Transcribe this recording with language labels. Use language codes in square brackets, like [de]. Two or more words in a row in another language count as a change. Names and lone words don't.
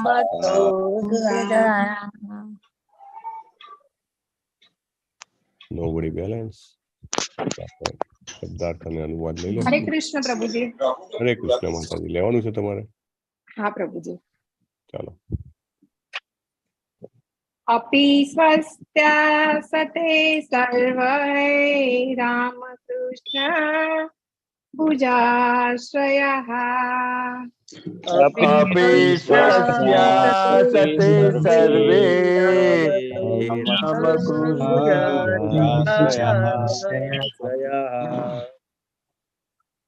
[en] Nobody balance. [gu] શબ્દાર્થ અને અનુવાદ લઈ લો. હરે કૃષ્ણ પ્રભુજી. હરે કૃષ્ણ માતાજી. લેવાનું છે તમારે? હા પ્રભુજી. ચાલો. [sa] अपि स्वस्त्यासते सर्वे रामकृष्ण भुजाश्रयः अपि स्वस्त्यासते सर्वे रामकृष्ण भुजाश्रयः